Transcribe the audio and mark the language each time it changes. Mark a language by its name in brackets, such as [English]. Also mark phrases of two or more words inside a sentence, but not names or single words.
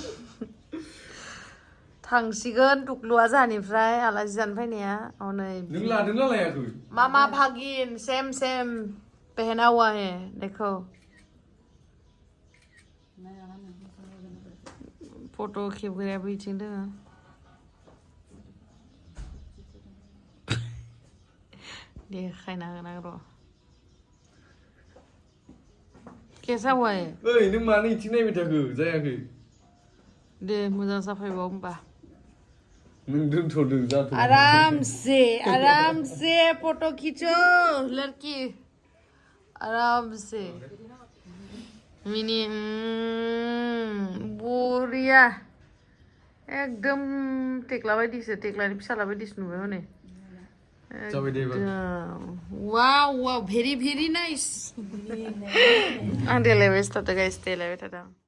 [Bodo] थांसिगोन टुक्लुआ जानिफ्राय आलासि जानो फैनाया हनै नों लादोंना लायाखै [Hindi] मामा भागिन सेम पहना हुआ है देखो फोटो [Bodo] खेबग्राया बैथिं दोङो देखायना होनां र' [Hindi] कैसा हुआ है [Bodo] ओइ नों मानो इथिं नायबाय थाखो जायाखै दे मोजां जाफैबाव होमबा आराम से [Hindi] फोटो खींचो लड़की आराम से [Bodo] मिनी बरिया एकदम टेक्ला बायदिसो टेक्लानि फिसाला बायदिसो नुबाय हनै [English] wow very nice [Bodo] आं देलायबाय थादों गाइस देलायबाय थादों